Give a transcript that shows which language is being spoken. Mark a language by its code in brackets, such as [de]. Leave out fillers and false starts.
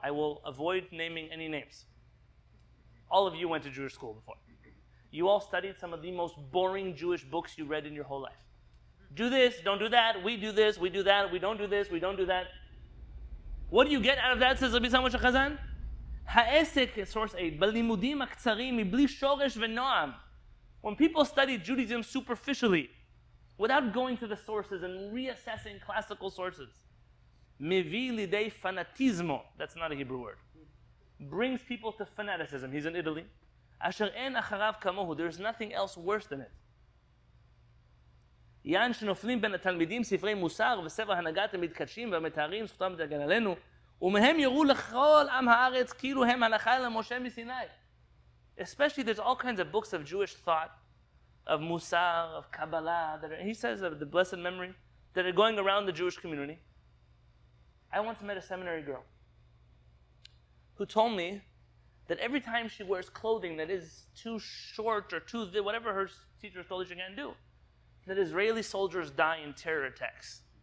[en] I will avoid naming any names. All of you went to Jewish school before. You all studied some of the most boring Jewish books you read in your whole life. Do this, don't do that, we do this, we do that, we don't do this, we don't do that. What do you get out of that, says Rabbi Yisrael Moshe Chazan? [he] העסק, [en] source 8, [he] בלימודים הקצרים מבלי שורש ונועם. [en] When people study Judaism superficially, without going to the sources and reassessing classical sources, [he] מביא לידי [it] fanatismo, [en] that's not a Hebrew word, brings people to fanaticism. He's in Italy. [he] אשר אין אחריו כמוהו, [en] there's nothing else worse than it. [he] יען שנופלים בין התלמידים ספרי מוסר וספר הנהגת המתקדשים והמתארים זכותם תגן עלינו, ומהם יראו לכל עם הארץ כאילו הם הלכה למשה מסיני. [en] Especially there's all kinds of books of Jewish thought, of Musar, of Kabbalah, that are, he says of the blessed memory, that are going around the Jewish community. I once met a seminary girl who told me that every time she wears clothing that is too short or too, whatever her teachers told her she can't do, that Israeli soldiers die in terror attacks.